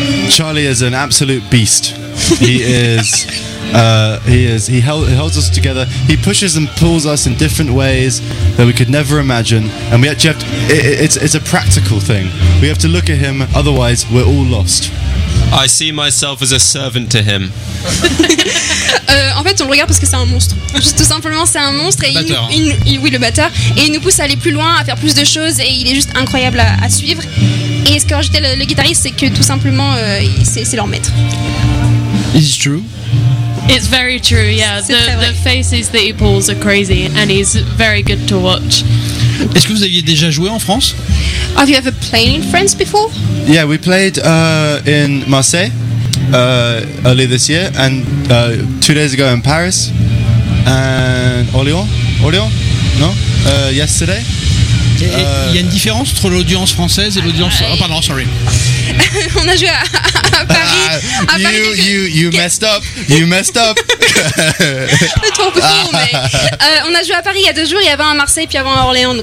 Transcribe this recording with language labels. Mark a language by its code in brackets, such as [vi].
[en] Charlie is an absolute beast. He is. He holds us together. He pushes and pulls us in different ways that we could never imagine. And we actually have to, it's a practical thing. We have to look at him, otherwise we're all lost. I see myself as a servant to him. [fr] En fait, on le regarde parce que c'est un monstre. Juste simplement, c'est un monstre. Et le batteur. Et il nous pousse à aller plus loin, à faire plus de choses. Et il est juste incroyable à suivre. Et ce que rajoutait le guitariste, c'est que tout simplement, c'est leur maître. [en] Is it true? It's very true, yeah. The faces that he pulls are crazy, and he's very good to watch. [fr] Est-ce que vous aviez déjà joué en France? [en] Have you ever played in France before? Yeah, we played in Marseille earlier this year, and 2 days ago in Paris, and Orléans, no? Yesterday. [fr] Il y a une différence entre l'audience française et l'audience... Oh pardon, [en] sorry. [fr] On a joué à Paris. [en] You messed up. [fr] Trop beau, mais on a joué à Paris il y a 2 jours, il y avait un à Marseille puis avant à Orléans.